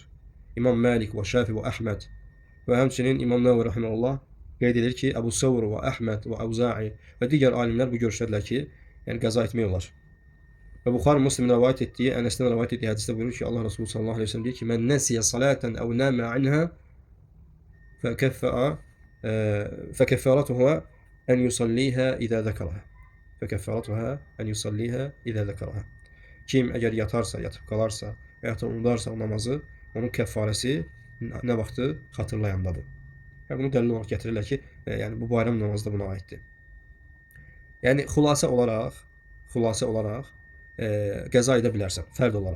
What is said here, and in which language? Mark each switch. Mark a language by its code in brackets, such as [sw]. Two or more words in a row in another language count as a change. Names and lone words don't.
[az] İmam Malik və Şafi və Əhməd və həmçinin İmam Nəvvi rahimehullah qeyd edir ki, Əbu Savr və Əhməd və Əvza'i və digər alimlər bu görüşdədirlər ki, yəni qəza etmək olar. Və Buxari Müslimin rivayet etdiyi, Ənəsdən rivayet etdiyi hədisdə buyurur ki, Allah Resulü [ar] صلى الله عليه وسلم [az] deyir ki, [ar] "من نسي صلاة أو نام عنها فكفارتها أن يصليها إذا ذكرها." فكفارتها أن يصليها إذا ذكرها. [az] Kim əgər yatarsa, yatıb qalarsa və ya unudarsa o namazı, onun kəffarəsi nə vaxtı xatırlayandadır. Və bunu dəlil olaraq gətirirlər ki, yəni bu bayram namazı da buna aiddir. Yəni xülasə olaraq qəza edə bilərsən, fərd olaraq.